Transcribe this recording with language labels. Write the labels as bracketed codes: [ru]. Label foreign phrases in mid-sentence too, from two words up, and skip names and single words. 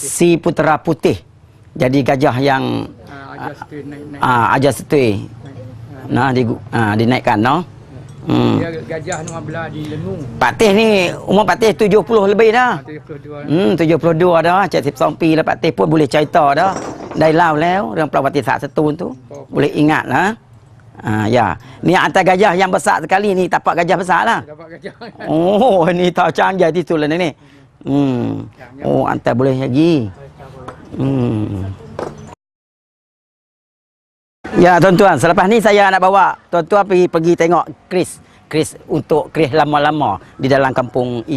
[ms] Si Putera Putih. Jadi gajah yang Ajar setui naik-naik. ajar setui. Nah dinaikkan no. Dia gajah ni belah di Lengung. Pak Teh ni umur Pak Teh 70 lebih dah. 72. 72 dah. 72 [th] ปีแล้ว [ms] Pak Teh pun boleh cerita dah. [th] ได้เล่าแล้วเรื่องประวัติศาสตร์สตูล tu. [ms] Boleh ingat lah. Ya. Ni atas gajah yang besar sekali ni, tapak gajah besar lah. Dapat gajah. Oh, ni tak canggih di tu lah ni. Oh, antar boleh lagi. Ya tuan-tuan, selepas ni saya nak bawa tuan-tuan pergi tengok Kris untuk Kris lama-lama di dalam kampung ini.